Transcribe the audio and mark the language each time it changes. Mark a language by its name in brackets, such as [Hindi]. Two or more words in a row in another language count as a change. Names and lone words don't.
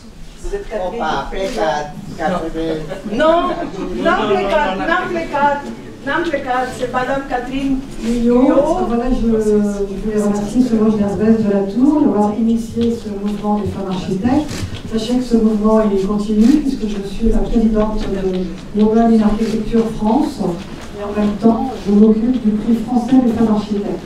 [Romanian] Opa, a plecat. Nu, n-am plecat. N-am plecat, [French] c'est Madame Catherine Guyot. Voilà, je voulais remercier Solange d'Herbès de la Tour d'avoir initié ce mouvement des femmes architectes. Sachez que ce mouvement il continue puisque je suis la présidente de Urban in Architecture France et en même temps je m'occupe du prix français des femmes architectes.